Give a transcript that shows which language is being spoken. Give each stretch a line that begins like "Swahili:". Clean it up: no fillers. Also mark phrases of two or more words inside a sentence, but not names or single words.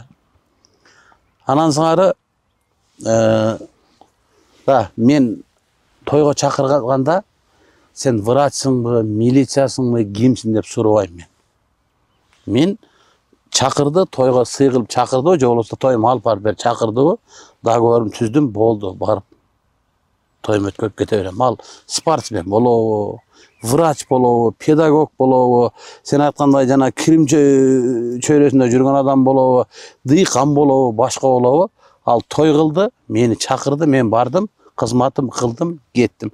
Kyrgyz: Анан сыңары мен тойго чакырганда сен врачсыңбы, милициясыңбы, кимсиң деп сурабайм мен. Мен чакырды, тойго сый кылып чакырды, же болбосо тоюм алып барып бер чакырдыбы, договорун түздүм, болду, барып. тоюм өткөрүп кете берем. Ал спортсмен болобу, врач болобу, педагог болобу, сен айткандай жана кирим чөйрөсүндө жүргөн адам болобу, дыйкан болобу, башка болобу, ал той кылды, мени чакырды, мен бардым, кызматым кылдым, кеттим.